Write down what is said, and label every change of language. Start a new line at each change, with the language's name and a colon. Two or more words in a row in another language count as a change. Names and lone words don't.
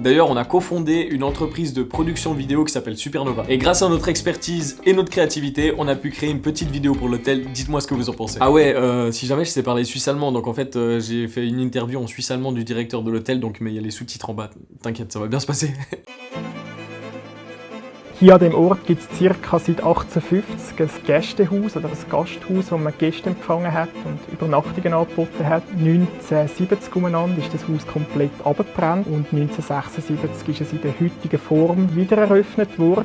French: D'ailleurs, on a cofondé une entreprise de production vidéo qui s'appelle Supernova. Et grâce à notre expertise et notre créativité, on a pu créer une petite vidéo pour l'hôtel. Dites-moi ce que vous en pensez. Ah ouais, si jamais je sais parler suisse-allemand, donc en fait j'ai fait une interview en suisse-allemand du directeur de l'hôtel, donc mais il y a les sous-titres en bas. T'inquiète, ça va bien se passer.
Swiss German: Hier an dem Ort gibt es ca. seit 1850 ein Gästehaus oder ein Gasthaus, wo man Gäste empfangen hat und Übernachtungen angeboten hat. 1970 umeinander ist das Haus komplett abgebrannt und 1976 ist es in der heutigen Form wieder eröffnet worden.